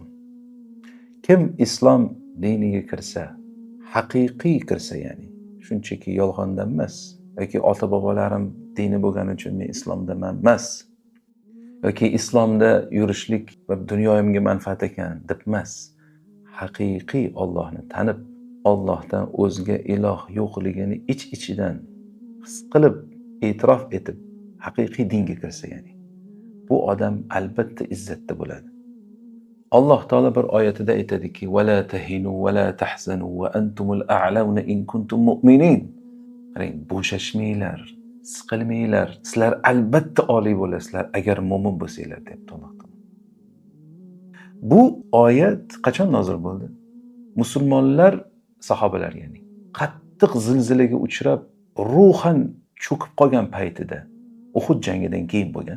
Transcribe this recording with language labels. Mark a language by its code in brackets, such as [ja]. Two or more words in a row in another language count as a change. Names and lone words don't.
[uz] Kim islom diniga kirsa, haqiqiy kirsa, ya'ni shunchaki yolg'ondan emas, yoki ota bobolarim dini bo'lgani uchun men islomdaman emas, yoki islomda yurishlik va dunyoyimga manfaat ekan deb emas, haqiqiy Allohni tanib, Allohdan o'zga iloh yo'qligini ich-ichidan his qilib, e'tirof etib, haqiqiy dinga kirsa, ya'ni bu odam albatta izzatda bo'ladi. Alloh taolo bir oyatida aytadiki: [ar] "ولا تهنوا ولا تحزنوا وأنتم الأعلون إن كنتم مؤمنين." [uz] Qarang, bo'shashmanglar, siqilmanglar, sizlar albatta oliy bo'lasizlar agar mo'min bo'lsanglar deb Alloh taolo. Bu oyat qachon nozil bo'ldi? Musulmonlar, sahobalar ya'ni qattiq zilzilaga uchrab, ruhan cho'kib qolgan paytida, Uhud jangidan keyin bo'lgan.